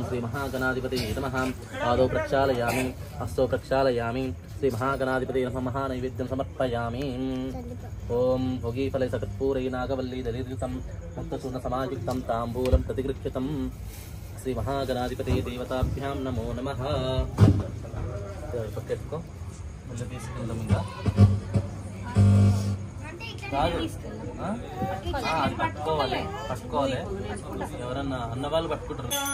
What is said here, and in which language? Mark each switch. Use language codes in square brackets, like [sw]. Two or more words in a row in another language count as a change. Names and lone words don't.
[sa] श्री महागणाधिपतये नमः पादौ प्रक्षालयामि हस्तौ प्रक्षालयामि श्री महागणाधिपतये नमः महानैवेद्यं समर्पयामि ओम भोगीफले सकर्पूरै नागवल्ली दलितं मुक्तचूर्णसमायुक्तं ताम्बूलं प्रतिगृह्यतं श्री महागणाधिपतये देवताभ्यां नमो नमः [te] पक्केట్టుకో మళ్ళీ తీసుకెళ్దాం ఇంకా కాదు అది పట్టుకోవాలి ఎవరన్నా అన్న వాళ్ళు పట్టుకుంటారు